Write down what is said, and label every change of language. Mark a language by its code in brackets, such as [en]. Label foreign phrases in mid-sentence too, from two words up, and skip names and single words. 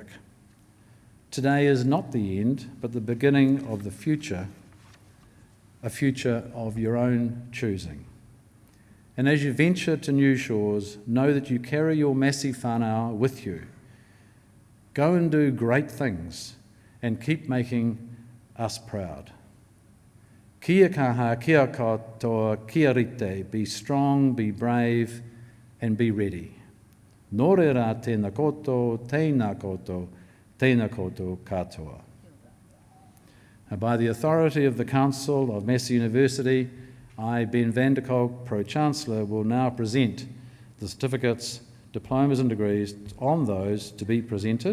[en] Today is not the end, but the beginning of the future, a future of your own choosing. And as you venture to new shores, know that you carry your Massey whānau with you. Go and do great things and keep making us proud. [mi] Kia kaha, kia katoa, kia rite, [en] be strong, be brave, and be ready. [mi] Nō reira tēnā koutou, tēnā koutou katoa. [en] By the authority of the Council of Massey University, I, Ben van der Kolk, Pro-Chancellor, will now present the certificates, diplomas and degrees on those to be presented.